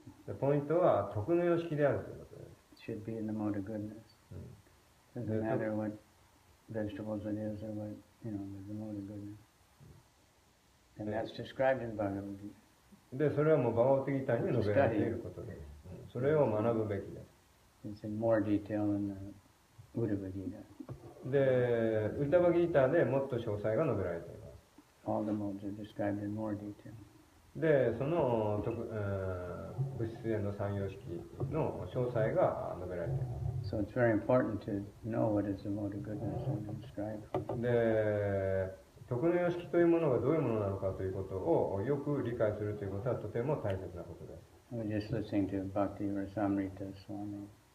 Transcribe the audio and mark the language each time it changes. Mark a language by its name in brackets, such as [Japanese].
[Japanese] でポイントは徳の様式であるということです。 [English] It should be in the mode of goodness. Doesn't matter what vegetables it is or what, there's the mode of goodness. And that's described in Bhagavad Gita. [Japanese] で、それはもうバガバットギターに述べられていることです。それを学ぶべきです。 [English] It's in more detail in the Uddhava Gita. [Japanese] で、ウッダバギターでもっと詳細が述べられています。 [English] All the modes are described in more detail. [Japanese] で、その物質への三様式の詳細が述べられています。 [English] So it's very important to know what is the mode of goodness and strive for it. [Japanese] で、徳の様式というものがどういうものなのかということをよく理解するということはとても大切なことです。 [English] I was just listening to Bhakti Rasamrita Swami.